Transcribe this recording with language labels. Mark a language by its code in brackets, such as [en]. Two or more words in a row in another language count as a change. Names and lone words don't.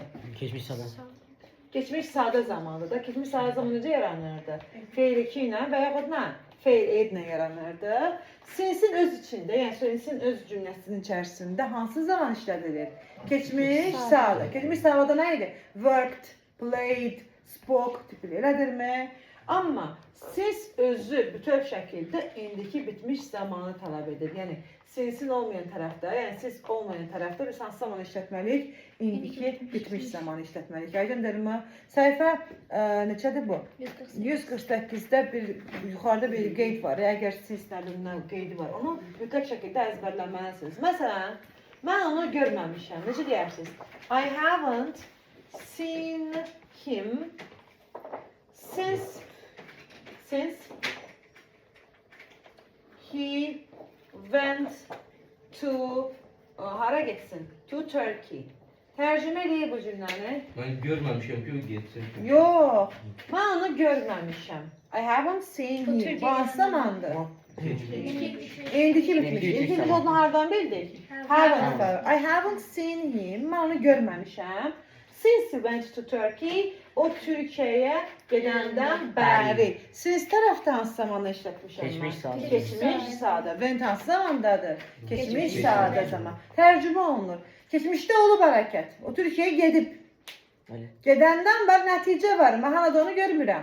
[az] Keçmiş zaman. Keçmiş sadə zamandır da. Keçmiş sadə zaman necə yaranırdı? Feil 2 ilə və yaxud nə? Feil edlə yaranırdı. Since-in öz içində, yəni since-in öz cümləsinin içərisində hansı zaman işlədilir? Keçmiş sadə. Keçmiş sadə nə idi? [en] Worked, played, spoke [az] tipli elədirmi? Amma siz özü bütöv şəkildə indiki bitmiş zamanı tələb edir. Yəni sinsin olmayan tərəfdə, yəni siz olmayan tərəfdə biz hansı zaman işlətməliyik? İndiki bitmiş zamanı işlətməliyik. Aydındırmı? Səhifə neçədir bu? 148-də yuxarıda bir qeyd var. Əgər siz nəbindən qeydi var, onu bütöv şəkildə əzbərləməlisiniz. Məsələn, mən onu görməmişəm. Necə deyirsiniz? [en] I haven't seen him since he went to [az] hara getsin? [en] To Turkey. [az] Tərcümə eləyir bu cümləni. Mən görməmişəm ki, o getsin. Yox, mən onu görməmişəm. [en] I haven't seen him. [az] Bu hansı zamandır? İndiki bitmiş. İndiki onu hardan bildik? [en] Haven't. I haven't seen him. [az] Mən onu görməmişəm. [en] Since he went to Turkey, [az] o Türkiyəyə gedəndən bəri. Siz tərəfdə hansı zamanda işlətmişəm? Keçmiş sadə. Keçmiş sadə. Went hansı zamandadır? Keçmiş sadə zaman. Tərcümə olunur. Keçmişdə olub hərəkət. O Türkiyəyə gedib. Gedəndən bəri nəticə var. Mən hala da onu görmürəm.